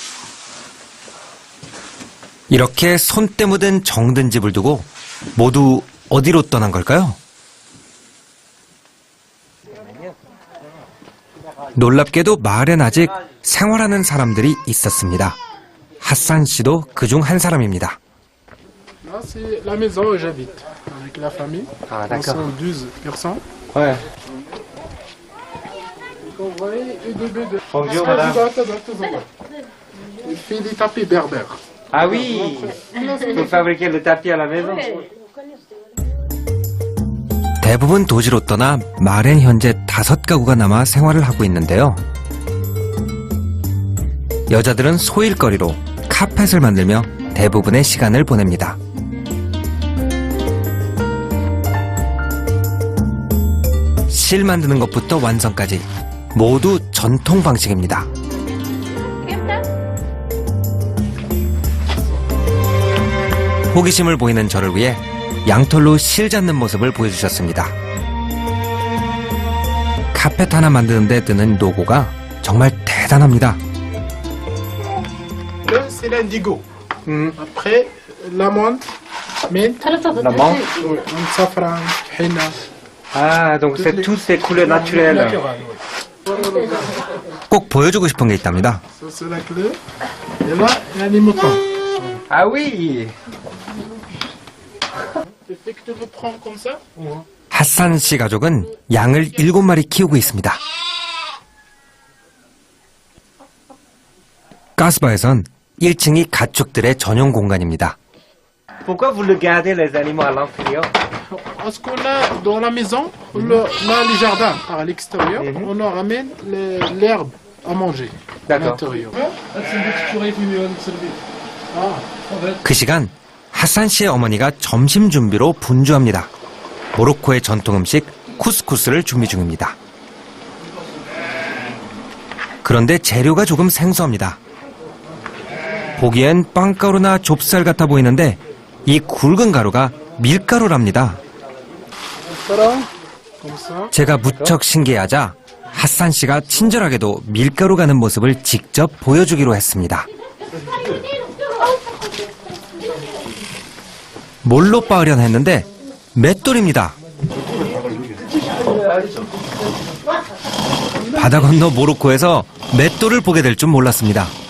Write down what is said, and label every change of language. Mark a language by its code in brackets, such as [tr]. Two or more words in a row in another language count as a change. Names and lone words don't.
[ko] 이렇게 손때 묻은 정든 집을 두고 모두 어디로 떠난 걸까요? 놀랍게도 마을엔 아직 생활하는 사람들이 있었습니다. 하산 씨도 그중 한 사람입니다. [fr] Là, c'est la maison où j'habite, avec la famille. Ah, On d'accord. sont 12 personnes. Ouais. Vous voyez, une de deux. Bonjour, madame. Il fait des tapis berbères. Ah oui, vous fabriquez le tapis à la maison. [ko] 대부분 도시로 떠나 마을엔 현재 5가구가 남아 생활을 하고 있는데요. 여자들은 소일거리로 카펫을 만들며 대부분의 시간을 보냅니다. 실 만드는 것부터 완성까지 모두 전통 방식입니다. 호기심을 보이는 저를 위해 양털로 실 잡는 모습을 보여주셨습니다. 카펫 하나 만드는데 드는 노고가 정말 대단합니다. [fr] Là, c'est l'indigo. Après, l'amande, mint, L'amande. oui, safran, henna. Ah, donc c'est toutes ces couleurs naturelles. Naturel, oui. [ko] 꼭 보여주고 싶은 게 있답니다. [fr] Ça, c'est la clé. Et là, il y a les moutons. Ah oui. Tu fais que tu le prends comme ça. [ko] 핫산 씨 가족은 양을 7마리 키우고 있습니다. 가스바에선 1층이 가축들의 전용 공간입니다. [fr] Pourquoi vous le gardez les animaux à l'intérieur? Parce qu'on a dans la maison, on a les jardins par l'extérieur, on en ramène l'herbe à manger à D'accord. l'intérieur. [ko] 그 시간 핫산 씨의 어머니가 점심 준비로 분주합니다. 모로코의 전통 음식 쿠스쿠스를 준비 중입니다. 그런데 재료가 조금 생소합니다. 보기엔 빵가루나 좁쌀 같아 보이는데 이 굵은 가루가 밀가루랍니다. [fr] Comme ça. [ko] 제가 무척 신기해하자 핫산 씨가 친절하게도 밀가루 가는 모습을 직접 보여주기로 했습니다. 뭘로 빻으려 했는데 맷돌입니다. 바다 건너 모로코에서 맷돌을 보게 될 줄 몰랐습니다.